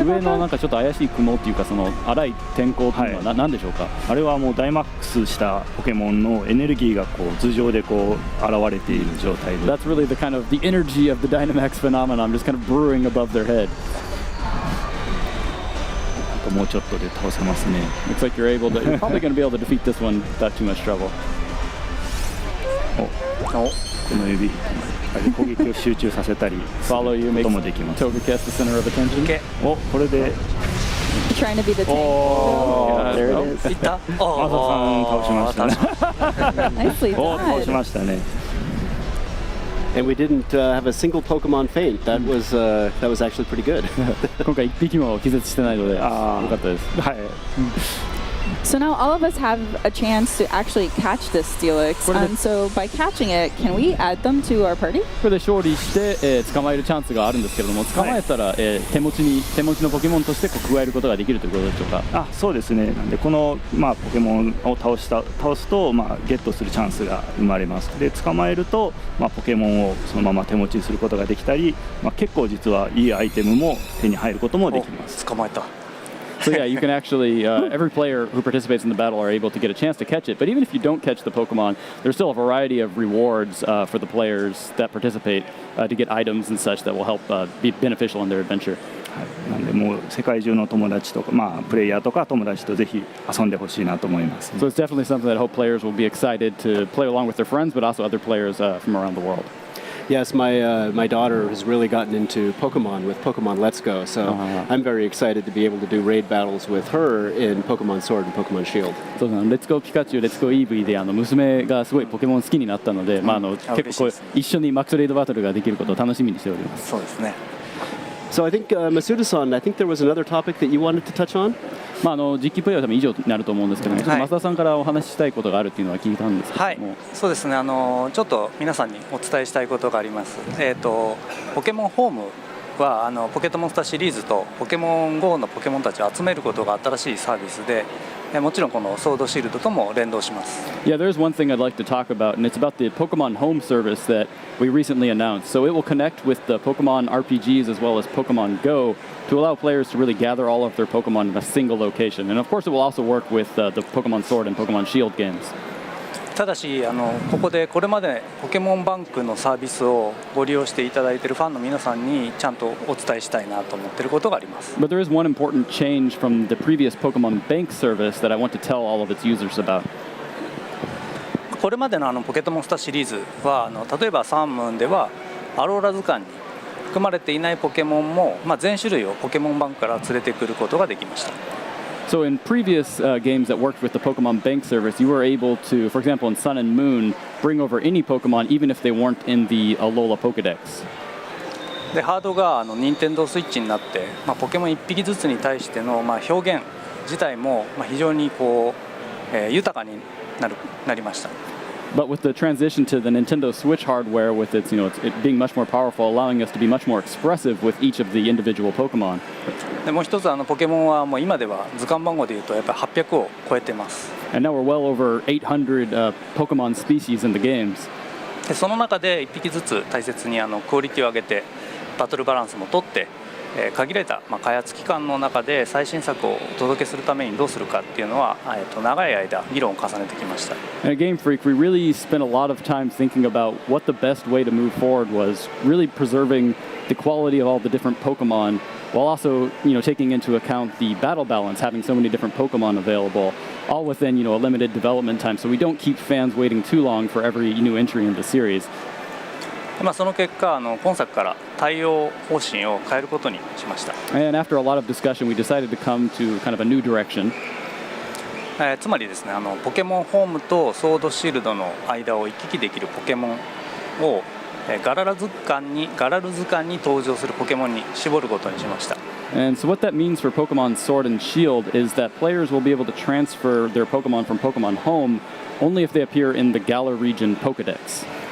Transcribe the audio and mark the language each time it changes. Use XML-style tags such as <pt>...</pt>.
<ja>上</ja> <en>about</en> <ja>のなん</ja> <en>that?</en> <ja>かちょっと怪しい雲っていうか、その荒い天候っていうのは何でしょうか。あれはもうダイマックスしたポケモンのエネルギーがこう頭上でこう現れている状態で。</ja> <en>That's really the kind of the energy of the Dynamax phenomenon, just kind of brewing above their head.</en> <ja>もうちょっとで倒せますね。</ja> <en>Looks like you're probably going to be able to defeat this one without too much trouble.</en> <ja>この指攻撃を集中させたりするこ</ja> <en>Follow you</en> <ja>ともできます。</ja> <en>Togekiss the center of attention.</en> <ja>これで</ja> <en>Trying to be the tank. There it is.</en> <ja>いった。マサさん倒しましたね。</ja> <en>Nicely</en> <ja>倒し</ja> <en>done.</en> <ja>ましたね。</ja> <en>And we didn't have a single Pokemon faint. That was actually pretty good.</en> <ja>今回1匹も気絶してないので、よかったです。はい。</ja> <en>So now all of us have a chance to actually catch this Steelix. So by catching it, can we add them to our party?</en> <ja>これで勝利して、捕まえるチャンスがあるんですけれども、捕まえたら、手持ちのポケモンとして加えることができるということでしょうか。そうですね。なんでこのポケモンを倒すとゲットするチャンスが生まれます。で捕まえるとポケモンをそのまま手持ちにすることができたり、結構実はいいアイテムも手に入ることもできます。捕まえた。</ja> <en>So yeah, you can actually, every player who participates in the battle are able to get a chance to catch it. But even if you don't catch the Pokemon, there's still a variety of rewards for the players that participate to get items and such that will help be beneficial in their adventure.</en> <ja>なんでもう世界中の友達とか、プレイヤーとか友達とぜひ遊んでほしいなと思います。</ja> <en>So it's definitely something that I hope players will be excited to play along with their friends, but also other players from around the world. Yes, my daughter has really gotten into Pokemon with Pokemon Let's Go, so I'm very excited to be able to do raid battles with her in Pokemon Sword and Pokemon Shield.</en> <ja>そうなのレッツゴーピカチュウ、レッツゴーイーブイで娘がすごいポケモン好きになったので、結構こう一緒にマックスレイドバトルができることを楽しみにしております。そうですね。</ja> <en>So I think Masuda-san, I think there was another topic that you wanted to touch on.</en> <ja>実機プレイは多分以上になると思うんですけども、ちょっと増田さんからお話ししたいことがあるっていうのは聞いたんですけども。はい、そうですね。ちょっと皆さんにお伝えしたいことがあります。ポケモンホームはポケットモンスターシリーズとポケモン GO のポケモンたちを集めることが新しいサービスで、もちろんこのソードシールドとも連動します。</ja> <en>Yeah, there's one thing I'd like to talk about, and it's about the Pokemon Home service that we recently announced. So it will connect with the Pokemon RPGs as well as Pokemon Go to allow players to really gather all of their Pokemon in a single location. And of course, it will also work with the Pokemon Sword and Pokemon Shield games.</en> <ja>ただしここでこれまでポケモンバンクのサービスをご利用していただいているファンの皆さんにちゃんとお伝えしたいなと思っていることがあります。</ja> <en>But there is one important change from the previous Pokemon Bank service that I want to tell all of its users about.</en> <ja>これまでのポケットモンスターシリーズは例えばサンムーンではアローラ図鑑に含まれていないポケモンも、全種類をポケモンバンクから連れてくることができました。</ja> <en>So in previous games that worked with the Pokemon Bank service, you were able to, for example, in Sun and Moon, bring over any Pokemon even if they weren't in the Alola Pokedex.</en> <ja>でハードが任天堂スイッチになって、ポケモン1匹ずつに対しての、表現自体も、非常に豊かになりました。</ja> <en>But with the transition to the Nintendo Switch hardware, with its, it being much more powerful, allowing us to be much more expressive with each of the individual Pokemon.</en> <ja>でもう一つポケモンはもう今では図鑑番号でいうとやっぱり800を超えてます。</ja> <en>And now we're well over 800 Pokemon species in the games.</en> <ja>でその中で1匹ずつ大切にクオリティを上げてバトルバランスも取って、限られた、開発期間の中で最新作をお届けするためにどうするかっていうのは、長い間議論を重ねてきました。</ja> <en>And at Game Freak, we really spent a lot of time thinking about what the best way to move forward was, really preserving the quality of all the different Pokemon, while also, taking into account the battle balance, having so many different Pokemon available, all within, a limited development time, so we don't keep fans waiting too long for every new entry in the series.</en> <ja>その結果今作から対応方針を変えることにしました。</ja> <en>And after a lot of discussion, we decided to come to kind of a new direction.</en> <ja>つまりですねポケモンホームとソードシールドの間を行き来できるポケモンをガラル図鑑に登場するポケモンに絞ることにしました。</ja> <en>And so what that means for Pokemon Sword and Shield is that players will be able to transfer their Pokemon from Pokemon Home only if they appear in the Galar region Pokedex.</en>